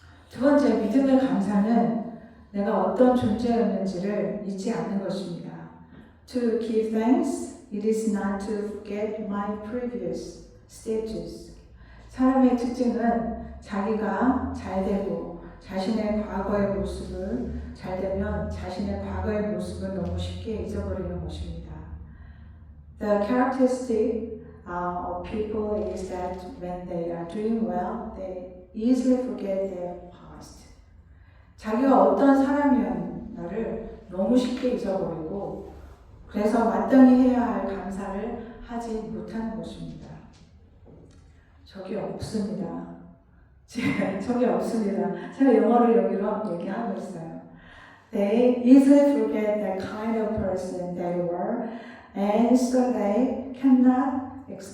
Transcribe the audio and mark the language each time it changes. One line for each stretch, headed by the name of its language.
Korean: 두 번째, 믿음의 감사는 내가 어떤 존재였는지를 잊지 않는 것입니다.
English: To give thanks, it is not to forget my previous status.
Korean: 사람의 특징은 자기가 잘되고 자신의 과거의 모습을 잘되면 자신의 과거의 모습을 너무 쉽게 잊어버리는 것입니다.
English: The characteristic of people is that when they are doing well, they easily forget their past.
Korean: 자기가 어떤 사람이었나를 너무 쉽게 잊어버리고 그래서 마땅히 해야 할 감사를 하지 못하는 것입니다. 적이 없습니다. 적이 없습니다. 제가 영어를 여기로 얘기하고 있어요.
English: They easily forget the kind of person they were, and so they cannot